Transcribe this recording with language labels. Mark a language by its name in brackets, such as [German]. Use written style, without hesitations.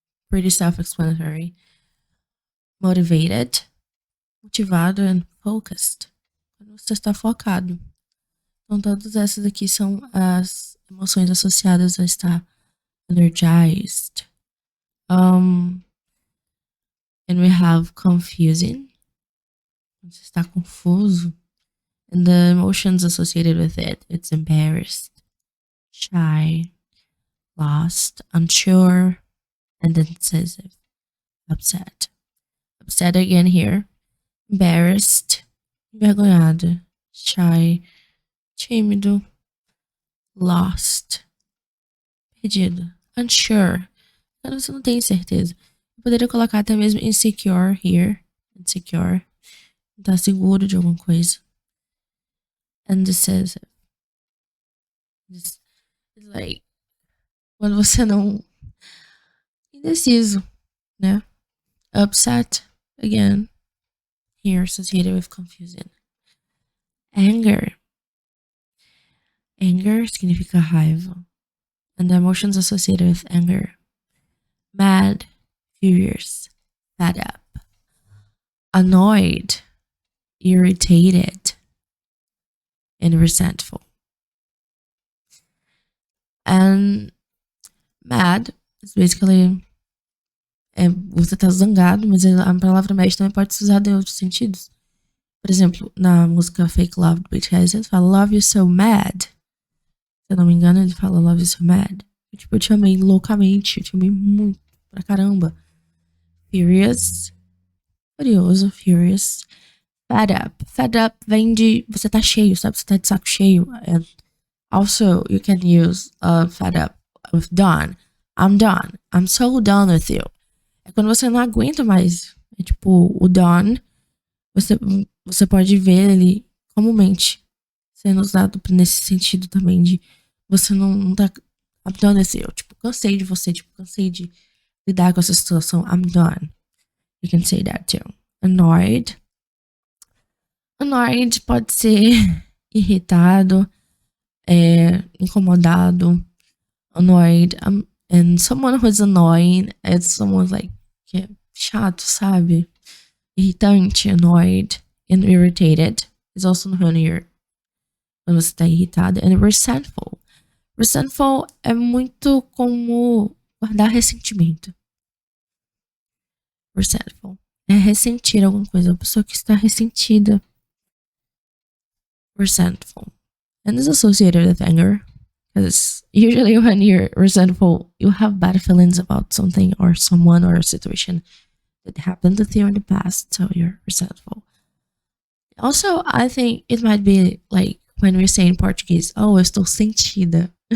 [English] Pretty self-explanatory. Motivated, motivado, and focused. [Portuguese] Quando você está focado. Então, todas essas aqui são as emoções associadas a estar energized. [English] And we have confusing. [Portuguese] Você está confuso. [English] And the emotions associated with it, it's embarrassed, shy, lost, unsure, and indecisive, upset. Upset again here. [Portuguese] Embarrassed, envergonhado, shy, tímido, lost, perdido, unsure, quando você não tem certeza. Eu poderia colocar até mesmo insecure here, insecure, não tá seguro de alguma coisa. Indecisive. [English] It's like [Portuguese] quando você não indeciso, né? [English] Upset again, here associated with confusion. Anger. [Portuguese] Anger significa raiva. [English] And the emotions associated with anger. Mad, furious, fed up. Annoyed, irritated, and resentful. And mad is basically [Portuguese] você tá zangado, mas a palavra mad também pode ser usada em outros sentidos. Por exemplo, na música Fake Love do BTS, ele fala Love You So Mad. Se eu não me engano, ele fala Love You So Mad. Eu te amei loucamente, eu te amei muito pra caramba. [English] Furious, furioso, furious. Fed up. [Portuguese] Fed up vem de você tá cheio, sabe? Você tá de saco cheio. [English] And also, you can use fed up with done. I'm done. I'm so done with you. [Portuguese] É quando você não aguenta mais. É tipo, o done, você pode ver ele comumente sendo usado nesse sentido também de você não tá [English] I'm done with you. [Portuguese] Tipo, cansei de você. Tipo, cansei de lidar com essa situação. [English] I'm done. You can say that too. [Portuguese] Annoyed. Annoyed pode ser irritado, incomodado. [English] Annoyed. And someone who's annoying, it's someone like [Portuguese] que é chato, sabe? [English] Irritante, annoyed, and irritated is also when [Portuguese] você tá irritado. [English] And resentful. [Portuguese] Resentful é muito como guardar ressentimento. Resentful é ressentir alguma coisa. A pessoa que está ressentida. [English] Resentful. And is associated with anger. Because usually when you're resentful, you have bad feelings about something or someone or a situation that happened with you in the past. So you're resentful. Also, I think it might be like when we say in Portuguese, oh, [Portuguese] eu estou sentida.